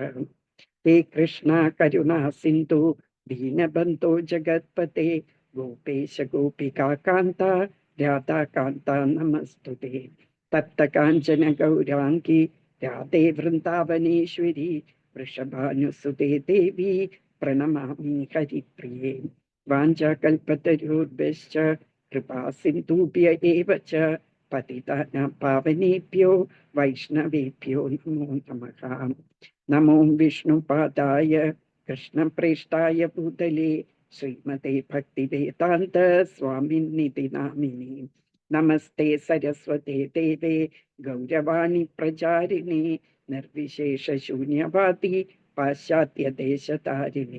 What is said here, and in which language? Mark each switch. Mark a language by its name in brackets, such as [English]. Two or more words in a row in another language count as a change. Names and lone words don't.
[Sanskrit] ഹേ കൃഷ്ണ കരുണാ സിന്ധു ദീനബന്ധോ ജഗത്പതേ ഗോപേശ ഗോപികാകാന്ത രാധാകാന്ത നമസ്തുതേ. തപ്തകാഞ്ചന ഗൗരാംഗി രാധേ വൃന്ദാവനേശ്വരി വൃഷഭാനുസുതേ ദേവി പ്രണമാമി ഹരിപ്രിയേ. വാഞ്ചാകൽപതരോർഭ്യശ്ച കൃപാ സിന്ധുഭ്യ ഏവ ച പതിതാനാം പാവനേഭ്യോ വൈഷ്ണവേഭ്യോ നമോ നമഃ. നമോ വിഷ്ണുപാദായ കൃഷ്ണപ്രേഷ്ഠായ ഭൂതലേ ശ്രീമതേ ഭക്തിവേദാന്ത സ്വാമിനിധി നാമിനി. നമസ്തേ സരസ്വതേ ദേവേ ഗൗരവാണി പ്രചാരിണി നിർവിശേഷ ശൂന്യവാദി പാശ്ചാത്യദേശതാരിണി.